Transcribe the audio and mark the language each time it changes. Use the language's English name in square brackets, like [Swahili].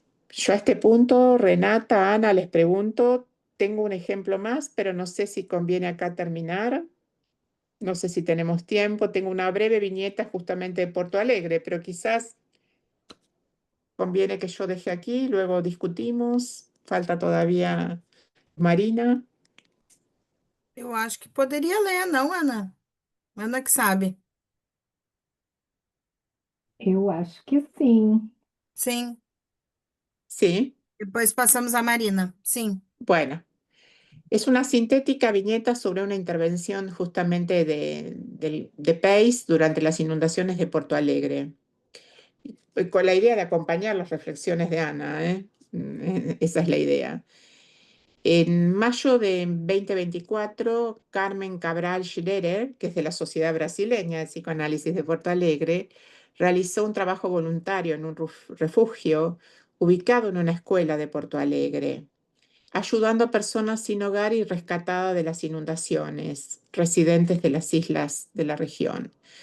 [Spanish] Yo a este punto, Renata, Ana, les pregunto, tengo un ejemplo más, pero no sé si conviene acá terminar. No sé si tenemos tiempo. Tengo una breve viñeta justamente de Porto Alegre, pero quizás conviene que yo deje aquí, luego discutimos. Falta todavía Marina. [Portuguese] Eu acho que poderia ler, não, Ana? Ana que sabe. Eu acho que sim. Sim. [Spanish] Sí, [Portuguese] Depois passamos a Marina. Sim. [Spanish] bueno. Es una sintética viñeta sobre una intervención justamente de PACE durante las inundaciones de Porto Alegre, con la idea de acompañar las reflexiones de Ana, ¿eh? Esa es la idea. En mayo de 2024, Carmen Cabral Schroeder, que es de la Sociedad Brasileña de Psicoanálisis de Porto Alegre, realizó un trabajo voluntario en un refugio ubicado en una escuela de Porto Alegre, ayudando a personas sin hogar y rescatadas de las inundaciones, residentes de las islas de la región.